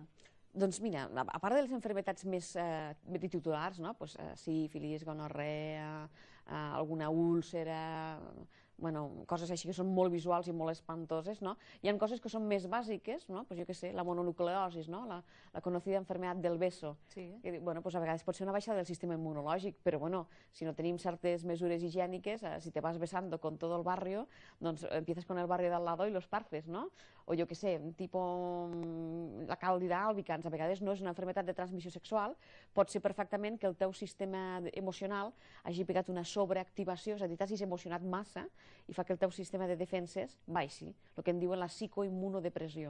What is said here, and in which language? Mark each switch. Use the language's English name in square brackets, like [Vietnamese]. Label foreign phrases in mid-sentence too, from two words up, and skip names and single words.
[Catalan] Doncs mira, a part de les enfermetats més titulars, sífilis, gonorrea, alguna úlcera, coses així que són molt visuals i molt espantoses, hi ha coses que són més bàsiques, jo què sé, la mononucleosi, [Spanish] la conocida enfermedad del beso, [Catalan] que a vegades pot ser una baixada del sistema immunològic, però si no tenim certes mesures higièniques, [Spanish] si te vas besando con todo el barrio, doncs empiezas con el barrio de al lado y los parces, ¿no? [Catalan] O jo què sé, tipo la càndida albicans, a vegades no és una enfermedad de transmissió sexual, pot ser perfectament que el teu sistema emocional hagi pegat una sobreactivació, és a dir, t'hagis emocionat massa i fa que el teu sistema de defenses baixi, el que en diuen la psicoimmunodepressió.